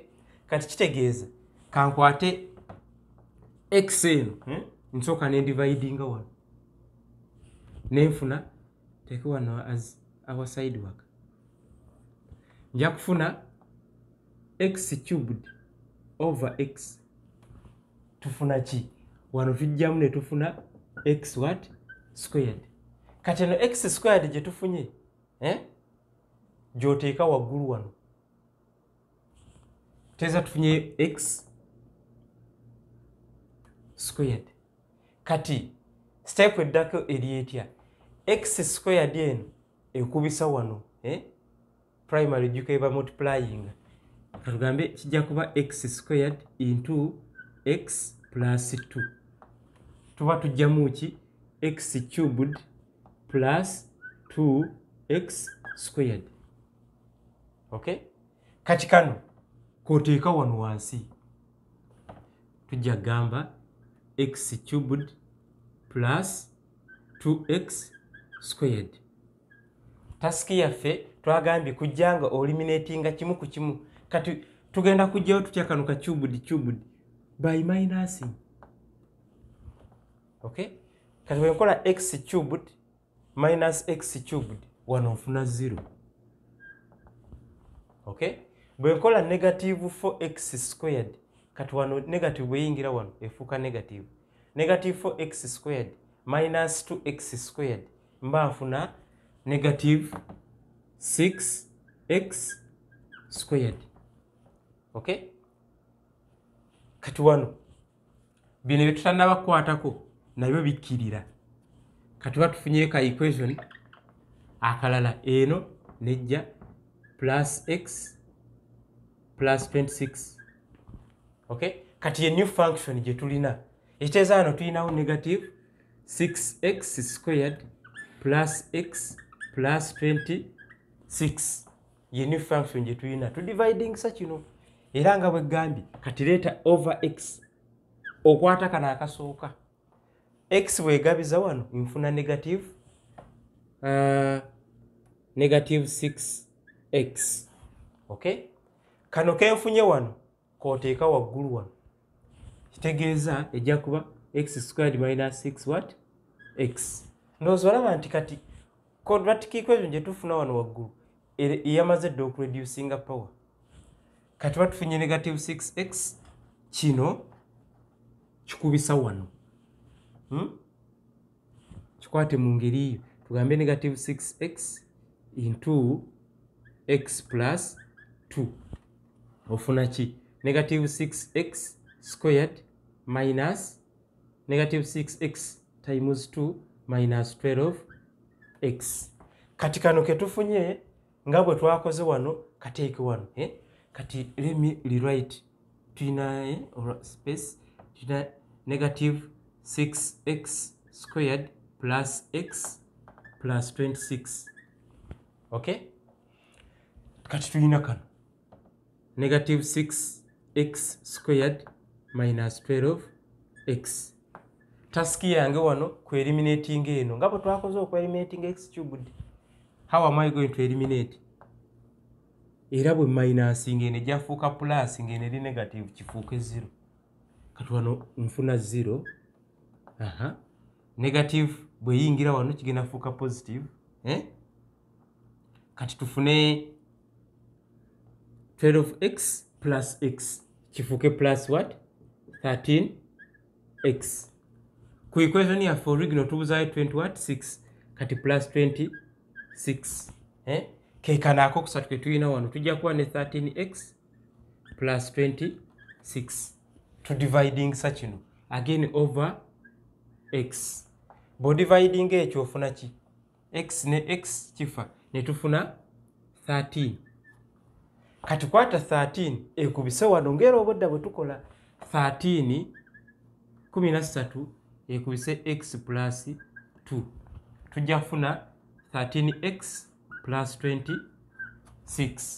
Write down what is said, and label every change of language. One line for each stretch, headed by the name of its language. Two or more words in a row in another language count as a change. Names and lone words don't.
Ganda: Kati kitegeeza kankwate x eno nsooka ne dividinga wano nenfuna take wano
English: as our side work
Ganda: nja kufuna
English: x cubed over x.
Ganda: Tufuna ki? Wano tujjamu ne tufuna
English: x what? Squared.
Ganda: Kati eno
English: x squared
Ganda: gye tufunye, gy'oteeka waggulu wano. Teeza tufunye
English: x squared.
Ganda: Kati step eddako eri etya?
English: X squared
Ganda: eno ekubisa wano, primary jjuko eba multiplying. Katugambe kijja kuba
English: x squared into x plus 2.
Ganda: Tuba tujjamu ki?
English: X cubed plus 2x squared.
Ganda: Okay? Kati kano k'oteeka wano wansi. Tujja gamba
English: x cubed plus 2x squared.
Ganda: Taski yaffe twagambye kujjanga eliminatinga kimu ku kimu. Kati tugenda kujjayo tutya kano ka
English: cubed by minusing.
Ganda: Okay? Kati bwe nkola
English: x cubed minus x cubed
Ganda: wano nfuna 0. Okay? Bwe nkola
English: negative 4x squared
Ganda: kati wano negative bwe yingira wano efuuka negative.
English: Negative 4x squared minus 2x squared
Ganda: mba nfuna
English: negative 6x squared.
Ganda: Okay? Kati wano bino bye tutannaba kukwatako nabyo bikkirira. Kati batufunye ka equation akalala eno nejja
English: plus x plus 26.
Ganda: Okay? Kati ye
English: new function
Ganda: gye tulina ekiteeza wano tulinawo
English: negative 6x squared plus x plus 26
Ganda: ye
English: new function
Ganda: gye tulina tudividing sa kino. Era nga bwe gambye kati leeta
English: over x
Ganda: okwata kana akasooka. X bwegabiza wano nfuna
English: negative 6x.
Ganda: Okay? Kano kenfunye wano k'oteeka waggulu wano. Kitegeeza ejja kuba
English: x squared minus 6 what?
Ganda: X. Ndowooza olaba nti kati
English: quadratic equation
Ganda: gye tufuna wano waggulu eyamaze dda okureducinga power. Kati batufunye
English: negative 6x
Ganda: kino kikubisa wano. Kikwate mu ngeri eyo tugambe
English: negative 6x into x plus 2
Ganda: ofuna ki?
English: Negative 6x squared minus negative 6x times 2 minus 12x.
Ganda: Kati kano ketufunye nga bwe twakoze wano kateeke wano.
English: Kati let me rewrite.
Ganda: Tulina space tulina
English: negative 6x squared plus x plus 26.
Ganda: Okay? Kati tulina kano
English: negative 6x squared minus 12x.
Ganda: Taski yange wano ku eliminating eno nga bwe twakoze oku
English: eliminating x cubed. How am I going to eliminate?
Ganda: Era bwe minusing ene jafuuka plus ngene eri negative kifuuke 0. Kati wano nfuna 0. Negative bwe yingira wano kigenda fuuka positive. Kati tufune
English: 12x plus x
Ganda: kifuuke
English: plus what?
Ganda: 13x. Ku equation yaffe original tubuzayo 20 what? 6. Kati
English: plus 26.
Ganda: Kekana ako kusatu ke tulina wano tujja kuba ne
English: 13x plus 26. To dividing
Ganda: sa kino
English: again over x.
Ganda: Bo dividing ekyo ofuna ki? X ne x kifa ne tufuna 13. Kati kwata 13 ekubise wano ngera obodda bwe tukola 13 13 ekubise
English: x plus 2
Ganda: tujja kufuna
English: 13x plus 26.